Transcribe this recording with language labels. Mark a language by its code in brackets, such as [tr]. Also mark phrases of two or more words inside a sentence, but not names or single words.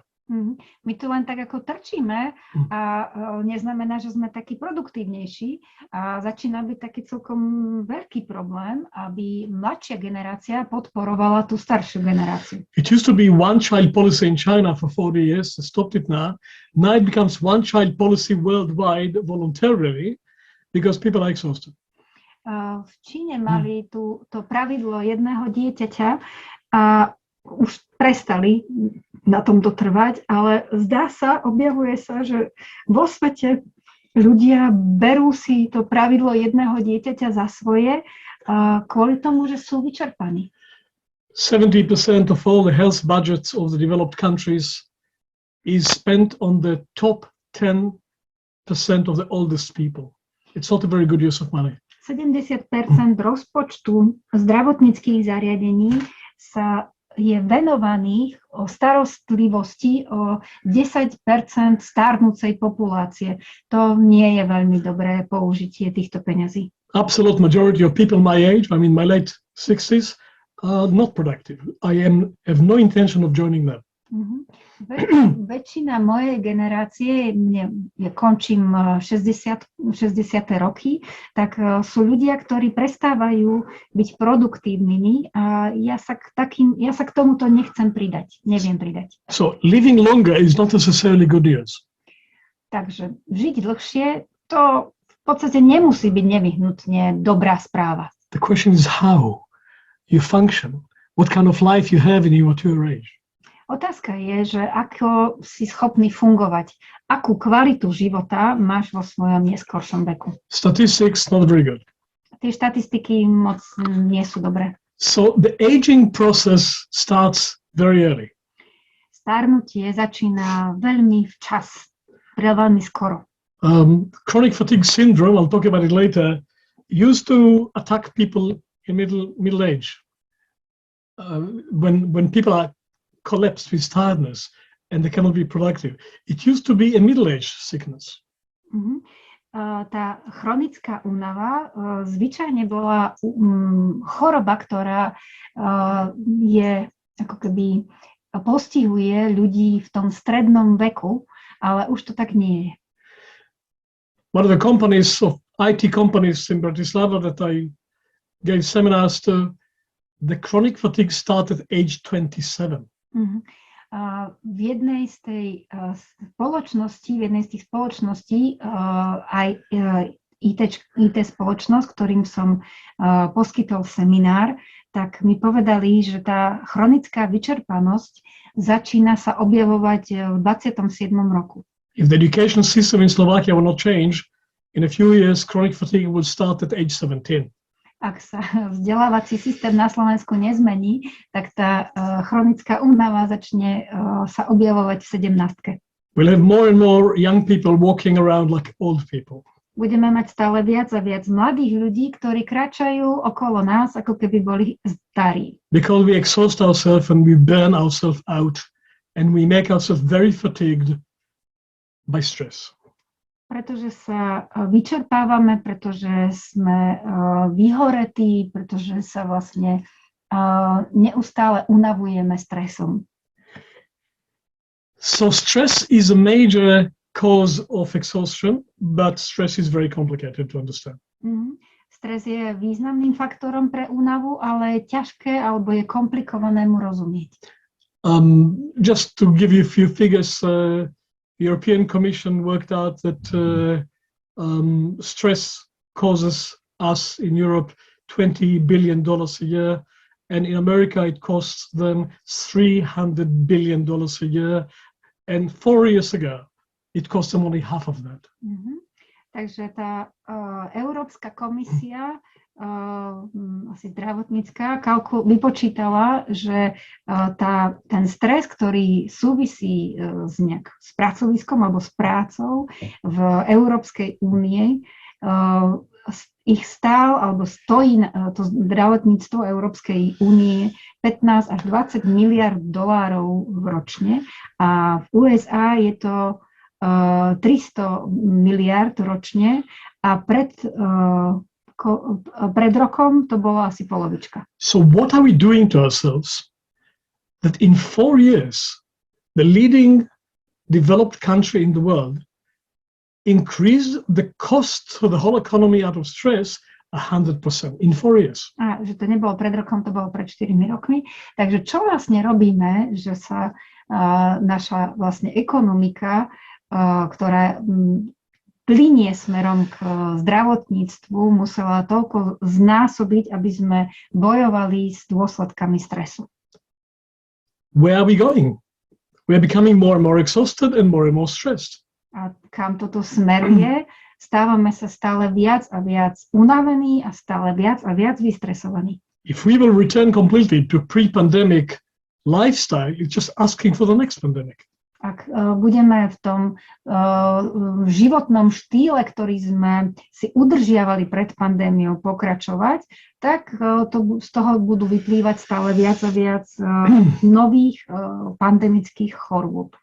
[sk] My tu len tak ako trčíme a neznamená, že sme takí produktívnejší a začína byť taký celkom veľký problém, aby mladšia generácia podporovala tú staršiu generáciu. [en] It used to be one child policy in China for 40 years, they stopped it now. Now it becomes one child policy worldwide voluntarily because people are exhausted. [sk] V Číne mali to pravidlo jedného dieťaťa a už prestali na tomto trvať, ale zdá sa, objavuje sa, že vo svete ľudia berú si to pravidlo jedného dieťaťa za svoje kvôli tomu, že sú vyčerpaní. [en] 70% of all the health budgets of the developed countries is spent on the top 10% of the oldest people. It's not a very good use of money. [sk] 70% rozpočtu zdravotníckych zariadení je venovaných o starostlivosti o 10% starnúcej populácie. To nie je veľmi dobré použitie týchto peňazí. [en] Absolute majority of people my age, I mean my late 60s, are not productive. I have no intention of joining them. [sk] Väčšina mojej generácie, končím 60. roky, tak sú ľudia, ktorí prestávajú byť produktívnymi a ja sa k tomuto nechcem pridať, neviem pridať. [en] So living longer is not necessarily good news. [sk] Takže žiť dlhšie, to v podstate nemusí byť nevyhnutne dobrá správa. [en] The question is how you function, what kind of life you have in your mature age. [sk] Otázka je, že ako si schopný fungovať, akú kvalitu života máš vo svojom neskoršom veku. [en] Statistics not very good. [sk] Tie štatistiky moc nie sú dobré. [en] So the aging process starts very early. [sk] Starnutie začína veľmi včas, veľmi skoro. [en] Chronic fatigue syndrome, I'll talk about it later, used to attack people in middle age. When people are collapsed with tiredness and they cannot be productive. It used to be a middle-age sickness. [sk] Tá chronická únava zvyčajne bola choroba, ktorá je ako keby postihuje ľudí v tom strednom veku, ale už to tak nie je. [en] One of the companies of IT companies in Bratislava that I gave seminars to, the chronic fatigue started at age 27. [sk] V jednej z tých spoločností aj IT spoločnosť, ktorým som poskytol seminár, tak mi povedali, že tá chronická vyčerpanosť začína sa objavovať v 27. roku. [en] If the education system in Slovakia will not change, in a few years chronic fatigue will start at age 17. [sk] Ak sa vzdelávací systém na Slovensku nezmení, tak tá chronická únava začne sa objavovať v 17. [en] We'll have more and more young people walking around like old people. [sk] Budeme mať stále viac a viac mladých ľudí, ktorí kráčajú okolo nás, ako keby boli starí. [en] Because we exhaust ourselves and we burn ourselves out and we make ourselves very fatigued by stress. [sk] Pretože sa vyčerpávame, pretože sme vyhoretí, pretože sa vlastne neustále unavujeme stresom. [en] So stress is a major cause of exhaustion, but stress is very complicated to understand. [sk] Stres je významným faktorom pre únavu, ale je ťažké alebo je komplikované mu rozumieť. [en] Just to give you a few figures, European Commission worked out that stress causes us in Europe $20 billion a year, and in America it costs them $300 billion a year, and 4 years ago it cost them only half of that. [sk] Takže tá Európska komisia asi zdravotnícka, vypočítala, že ten stres, ktorý súvisí s pracoviskom alebo s prácou v Európskej únie, ich stál alebo stojí to zdravotníctvo Európskej únie 15 až 20 miliard dolárov ročne a v USA je to 300 miliard ročne a pred rokom to bolo asi polovička. [en] So what are we doing to ourselves that in 4 years the leading developed country in the world increased the cost for the whole economy out of stress 100% in 4 years. [sk] A že to nebolo pred rokom, to bolo pred 4 rokmi. Takže čo vlastne robíme, že sa naša vlastne ekonomika, ktorá plynie smerom k zdravotníctvu, musela toľko znásobiť, aby sme bojovali s dôsledkami stresu. [en] Where are we going? We are becoming more and more exhausted and more stressed. [sk] A kam toto smeruje? Stávame sa stále viac a viac unavení a stále viac a viac vystresovaní. [en] If we will return completely to pre-pandemic lifestyle, it's just asking for the next pandemic. [sk] Ak budeme v tom životnom štýle, ktorý sme si udržiavali pred pandémiou, pokračovať, tak z toho budú vyplývať stále viac a viac nových pandemických chorôb.